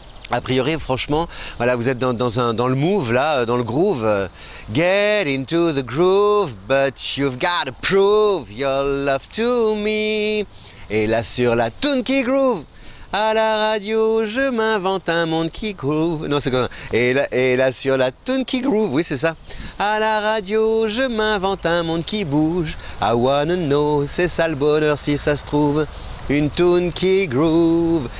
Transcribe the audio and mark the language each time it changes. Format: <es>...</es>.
<fr>A priori, franchement, voilà, vous êtes dans le move, là, dans le groove.</fr> <en>Get into the groove, but you've got to prove your love to me.</en> <fr>Et là sur la tune qui groove, à la radio je m'invente un monde qui groove. Non, c'est comme ça. Et là sur la tune qui groove, oui c'est ça. À la radio je m'invente un monde qui bouge.</fr> <en>I wanna know,</en> <fr>c'est ça le bonheur si ça se trouve. Une tune qui groove.</fr>